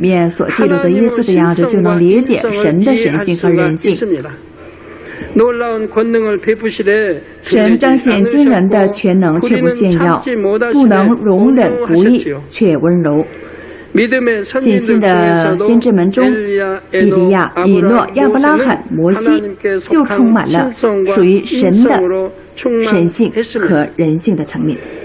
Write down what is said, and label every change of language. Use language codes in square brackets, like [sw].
[zh] 面所记录的耶稣的样子，就能理解神的神性和人性。 [ko] 놀라운 권능을 베푸시되 [zh] 神彰显惊人的全能，却不炫耀；不能容忍不义，却温柔。信心的先知们中，以利亚、以诺、亚伯拉罕、摩西就充满了属于神的神性和人性的层面。